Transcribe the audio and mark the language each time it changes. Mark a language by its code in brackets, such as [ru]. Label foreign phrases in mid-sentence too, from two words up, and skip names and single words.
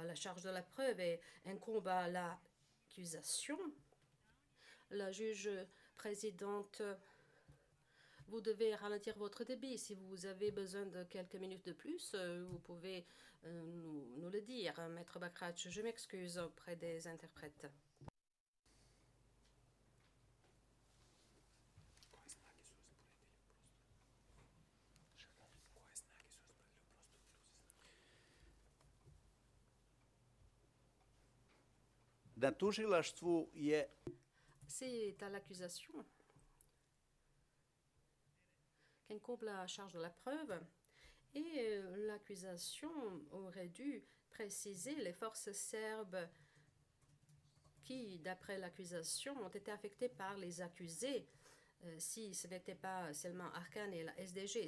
[fr] La charge de la preuve incombe à l'accusation. La juge présidente, vous devez ralentir votre débit. Si vous avez besoin de quelques minutes de plus, vous pouvez nous le dire. Maître Bakratch, je m'excuse auprès des interprètes. [sr] Na tužilaštvu je [fr] C'est à l'accusation qu'incombe la charge de la preuve et l'accusation aurait dû préciser les forces serbes qui, d'après l'accusation, ont été affectées par les accusés si ce n'était pas seulement Arcane et la SDG.